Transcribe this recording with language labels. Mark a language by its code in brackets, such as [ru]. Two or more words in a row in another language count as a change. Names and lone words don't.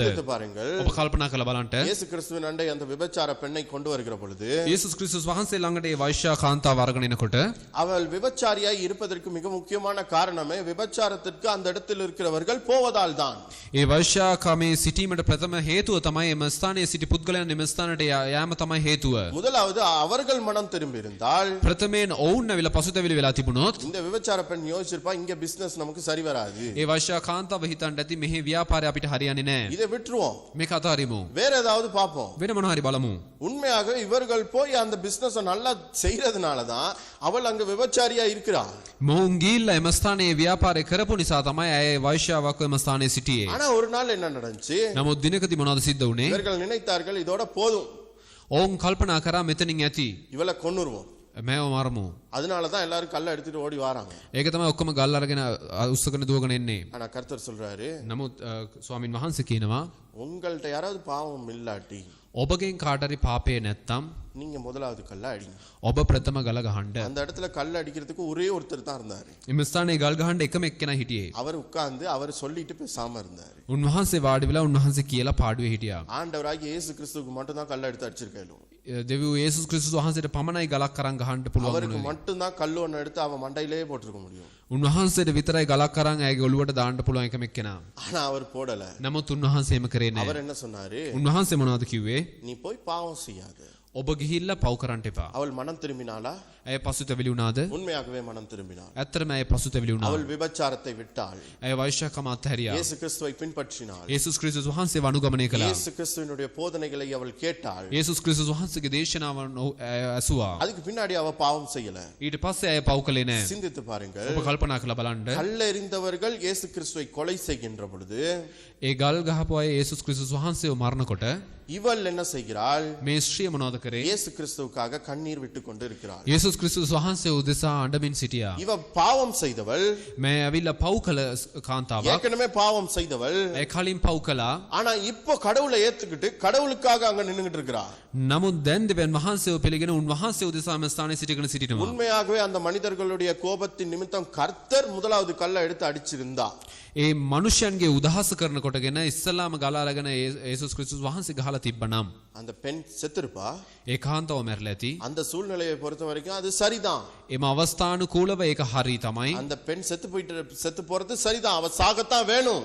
[ta] சிந்தித்து பாருங்கள். [si] ඔබ කල්පනා කරලා බලන්න. [ta] இயேசு கிறிஸ்துவின் அண்டை அந்த விபச்சார பெண்ணை கொண்டு வருகிற பொழுது [si] යේසුස් ක්‍රිස්තුස් වහන්සේ ළඟට ඒ වෛශ්‍යා කාන්තාව අරගෙන එනකොට [ta] அவள் விபச்சாரியாய் இருப்பதற்கு மிக முக்கியமான காரணமே விபச்சாரத்திற்கு அந்த இடத்தில் இருக்கிறவர்கள் போவதால் தான். [si] ඒ වෛශ්‍යා කාමේ සිටීමට ප්‍රථම හේතුව තමයි එම ස්ථානයේ සිටි පුද්ගලයන් එම ස්ථානට යාම තමයි හේතුව. [ta] முதலாவது அவர்கள் மனம் திரும்பி இருந்தால் [si] ප්‍රථමයෙන් ඔවුන් ඇවිල්ලා පසුතැවිලි වෙලා තිබුණොත් [ta] இந்த விபச்சார பெண் யோசிச்சிருப்பா, இங்க பிசினஸ் நமக்கு சரி வராது, [si] ඒ වෛශ්‍යා කාන්තාව හිතන්න ඇති මෙහි ව්‍යාපාරය අපිට හරියන්නේ නැහැ. [ta] இதை விட்டுருவோம், [si] මේක අතාරිමු. [ta] வேற ஏதாவது பார்ப்போம். [si] වෙන මොනවා හරි බලමු. [ta] உண்மையாக இவர்கள் போய் அந்த பிசினஸ் நல்லா செய்யறதுனால தான் அவள் அங்க விபச்சாரியா இருக்கிறாள். [si] මොවුන් ගිහිල්ලා එම ස්ථානයේ ව්‍යාපාරය කරපු නිසා තමයි ඇය වෛශ්‍යාවක් එම ස්ථානයේ සිටියේ. [ta] ஆனா ஒரு நாள் என்ன நடந்துச்சு? [si] නමුත් දිනකදී මොනවද සිද්ධ වුනේ? [ta] இவர்கள் நினைத்தார்கள் இதோட போதும், [si] ඔවුන් කල්පනා කරා මෙතනින් ඇති. [ta] இவளை கொன்னுருவோம். [si] මේව මරමු. [ta] அதனாலதான் எல்லாரும் கல்லை எடுத்துட்டு ஓடி வராங்க. [si] ඒක තමයි ඔක්කොම ගල් අරගෙන උස්සගෙන දුවගෙන එන්නේ. [ta] ஆனா கர்த்தர் சொல்றாரு, [si] නමුත් ස්වාමින් වහන්සේ කියනවා [ta] உங்கள்ட்ட யாராவது பாவம் இல்லாட்டி [si] ඔබගෙන් කාට හරි පාපය නැත්තම් [ta] நீங்க முதலாவது கல்லை அடிங்க. [si] ඔබ ප්‍රථම ගල ගහන්න. [ta] அந்த இடத்துல கல் அடிக்கிறதுக்கு ஒரே ஒருத்தர் தான் இருந்தாரு. [si] එම ස්ථානයේ ගල් ගහන්න එකම එක්කෙනා හිටියේ. [ta] அவர் உட்கார்ந்து அவர் சொல்லிட்டு பேசாம இருந்தாரு. [si] උන්වහන්සේ වාඩි වෙලා උන්වහන්සේ කියලා පාඩුවේ හිටියා. [ta] ஆண்டவராகிய இயேசு கிறிஸ்துவுக்கு மட்டும் தான் கல்லை எடுத்து அடிச்சிருக்காரு. [si] දෙවියෝ යේසුස් ක්‍රිස්තුස් වහන්සේට පමණයි ගලක් අරන් ගහන්න පුළුවන් [ta] அவருக்கு [si] වුණේ. [ta] மட்டும் தான் கல் ஒன்னு எடுத்து அவன் மண்டையிலே போட்டுருக்க முடியும். [si] උන්වහන්සේට විතරයි ගලක් අරන් ඇගේ ඔළුවට දාන්න පුළුවන් එකම එක්කෙනා. [ta] ஆனா அவர் போடல. [si] නමුත් උන්වහන්සේ එහෙම කරේ නැහැ. [ta] அவர் என்ன சொன்னாரு? [si] උන්වහන්සේ මොනවද කිව්වේ? [ta] நீ போய் பாவம் செய்யாத. [si] ඔබ ගිහිල්ලා පව් කරන්න එපා. [ta] அவள் மனம் திரும்பினாளா? [si] ඇය පසුතැවිලි වුණාද? [ta] உண்மையாகவே மனம் திரும்பினாள். [si] ඇත්තටම ඇය පසුතැවිලි වුණා. [ta] அவள் விபச்சாரத்தை விட்டாள். [si] ඇය වෛශ්‍යකම අත්හැරියා. [ta] இயேசு கிறிஸ்துவை பின்பற்றினாள். [si] යේසුස් ක්‍රිස්තුස් වහන්සේව අනුගමනය කළා. [ta] இயேசு கிறிஸ்துவினுடைய போதனைகளை அவள் கேட்டாள். [si] යේසුස් ක්‍රිස්තුස් වහන්සේගේ දේශනාවන් ඇසුවා. [ta] அதுக்கு பின்னாடி அவ பாவம் செய்யல. [si] ඊට පස්සේ ඇය පව් කළේ නැහැ. [ta] சிந்தித்து பாருங்கள். [si] ඔබ කල්පනා කරලා බලන්න. [ta] கல்லெறிந்தவர்கள் இயேசு கிறிஸ்துவை கொலை செய்கின்ற பொழுது [si] ඒ ගල් ගහපු අය යේසුස් ක්‍රිස්තුස් වහන්සේව මරනකොට [ta] இவள் என்ன செய்கிறாள்? [si] මේ ස්ත්‍රිය මොනවද කරේ. [ta] இயேசு கிறிஸ்துவுக்காக கண்ணீர் விட்டு கொண்டு இருக்கிறாள். [si] යේසුස් ක්‍රිස්තුස් වහන්සේ උදෙසා අඬමින් සිටියා. [ta] இவ பாவம் செய்தவள், [si] මේ ඇවිල්ලා පව් කළ කාන්තාවක්. [ta] ஏற்கனவே பாவம் செய்தவள். [si] ඒ කලින් පව් කළා. [ta] ஆனா இப்போ கடவுளை ஏத்துக்கிட்டு கடவுளுக்காக அங்க நின்னுகிட்டு இருக்கிறா. [si] නමුත් දැන් දෙවියන් වහන්සේව පිළිගෙන උන්වහන්සේ උදෙසාම ස්ථානයේ සිටගෙන සිටිනවා. [ta] உண்மையாகவே அந்த மனிதர்களுடைய கோபத்தின் நிமித்தம் கர்த்தர் முதலாவது கல்லை எடுத்து அடிச்சிருந்தா. [si] ඒ මනුෂ්‍යයන්ගේ උදහස කරන කොටගෙන ඉස්සලාම ගලාගෙන යේසුස් ක්‍රිස්තුස් වහන්සේ ගහලා තිබ්බනම් [ta] அந்த பெண் செத்துருப்பா. [si] ඒ කාන්තාව මැරලා ඇති. [ta] அந்த சூழ்நிலையை பொறுத்த வரைக்கும் அது சரிதான். [si] එම අවස්ථානුකූලව ඒක හරි තමයි. [ta] அந்த பெண் செத்து போறது சரிதான். அவ சாகத்தான் வேணும்.